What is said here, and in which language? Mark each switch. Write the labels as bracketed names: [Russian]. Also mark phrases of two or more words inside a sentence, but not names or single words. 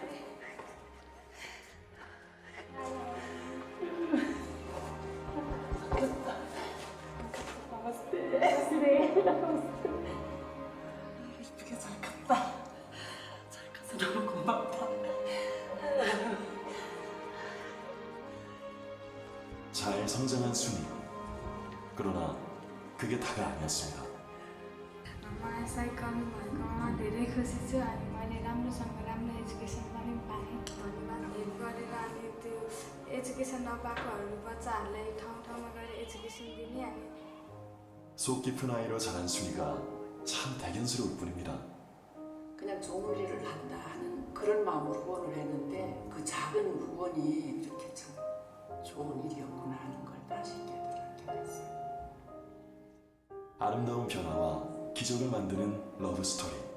[Korean] 이쁘게 잘 컸다. 잘 커서 너무 고맙다. 잘 성장한 순이. 그러나 그게 다가 아니었습니다. [Nepali] मलाई साइकल भएकोमा धेरै खुसी छु अनि मैले राम्रो एजुकेसन पनि पाएँ धन्यवाद हेल्प गरेर अनि त्यो एजुकेसन नपाएकोहरू बच्चाहरूलाई ठाउँ ठाउँमा गएर एजुकेसन दिने अनि [Korean] 속 깊은 아이로 자란 순이가 참 대견스러울 뿐입니다. 그냥 좋은 일을 한다 하는 그런 마음으로 후원을 했는데 그 작은 후원이 이렇게 참 좋은 일이었구나 하는 걸 다시 깨달게 됐어요. 아름다운 변화와 기적을 만드는 러브 스토리.